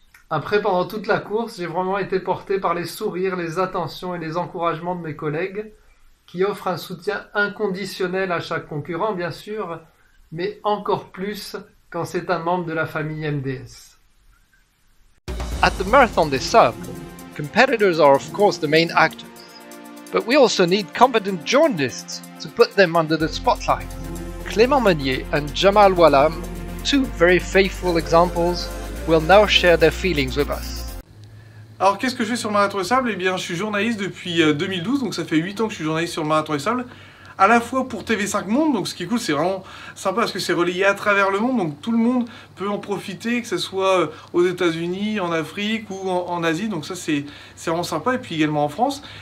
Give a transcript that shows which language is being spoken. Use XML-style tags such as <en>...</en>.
<fr>Après, pendant toute la course, j'ai vraiment été porté par les sourires, les attentions et les encouragements de mes collègues, qui offrent un soutien inconditionnel à chaque concurrent, bien sûr, mais encore plus quand c'est un membre de la famille MDS.</fr> <en>At the Marathon des Sables, competitors are of course the main actors, but we also need competent journalists to put them under the spotlight. Clément Meunier and Jamal Walam, two very faithful examples, will now share their feelings with us.</en> <fr>Alors qu'est-ce que je fais sur le Marathon des Sables? Eh bien je suis journaliste depuis 2012, donc ça fait 8 ans que je suis journaliste sur le Marathon des Sables. à la fois pour TV5 Monde, donc ce qui est cool, c'est vraiment sympa parce que c'est relayé à travers le monde, donc tout le monde peut en profiter, que ce soit aux États-Unis, en Afrique ou en Asie, donc ça c'est vraiment sympa, et puis également en France.</fr>